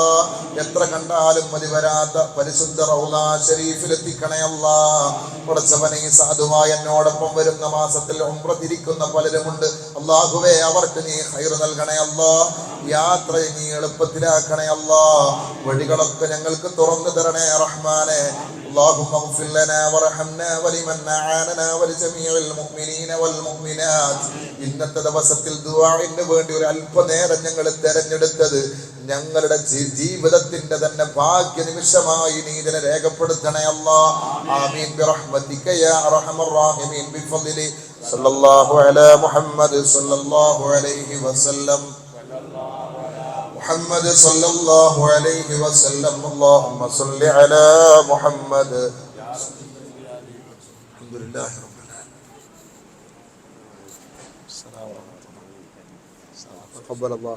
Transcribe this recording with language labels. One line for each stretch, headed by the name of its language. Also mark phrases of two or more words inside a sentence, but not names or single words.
Malayalam: എത്ര കണ്ടാലും മതി വരാത്ത പരിശുദ്ധ റൗള ശരീഫിൽ എത്തിക്കണേ അല്ലാ. പടച്ചവനെ, സാധുവായ എന്നോടൊപ്പം വരുന്ന മാസത്തിൽ ഉംറ തിരിക്കുന്ന പലരുമുണ്ട്. അല്ലാഹുവേ, അവർക്ക് നീ ഖൈർ നൽകണേ അല്ലാ. യാത്ര നീ എളുപ്പത്തിലാക്കണേ അല്ലാ. വഴികളൊക്കെ ഞങ്ങൾക്ക് തുറന്നു തരണേ റഹ്മാനെ.
Arabic: اللهم اغفر لنا وارحمنا ولمن أعاننا ولجميع المؤمنين والمؤمنات.
Malayalam: ഇന്നത്തെ ദിവസത്തിൽ ദുആഇന് വേണ്ടി ഒരു അല്പനേരം ഞങ്ങൾ തെരഞ്ഞെടുത്തത് ഞങ്ങളുടെ ജീവിതത്തിന്റെ തന്നെ ഭാഗ്യ നിമിഷമായി നീ ഇതിനെ രേഖപ്പെടുത്തണേ അല്ലാ.
Arabic: آمين برحمتك يا أرحم الراحمين بفضل صلى الله على محمد صلى الله عليه وسلم. محمد صلى الله عليه وسلم. اللهم صل على محمد. الحمد لله رب العالمين. السلام ورحمة الله. تقبل الله.